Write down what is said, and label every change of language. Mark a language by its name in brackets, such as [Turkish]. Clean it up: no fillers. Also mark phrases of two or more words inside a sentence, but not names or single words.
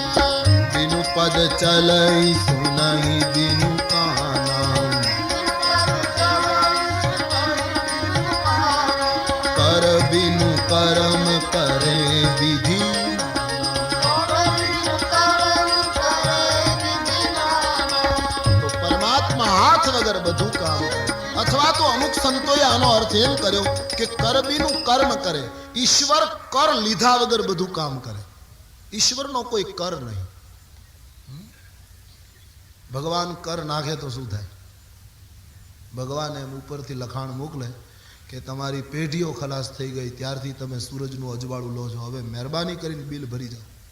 [Awadhi] बिनु पद चलई सुनई बिनु काना कर बिनु करम करे विधि [Gujarati] તો પરમાત્મા હાથ વગર બધું કામ અથવા તો અમુક સંતોએ આનો અર્થ એમ કર્યો કે [Awadhi] कर बिनु कर्म करे [Gujarati] ઈશ્વર કર લીધા વગર બધું કામ કરે ઈશ્વરનો કોઈ કર નહીં ભગવાન કર નાખે તો શું થાય ભગવાન એમ ઉપરથી લખાણ મોકલે કે તમારી પેઢીઓ ખલાસ થઈ ગઈ ત્યારથી તમે સૂરજનું અજવાળું લો છો હવે મહેરબાની કરીને બિલ ભરી જાઓ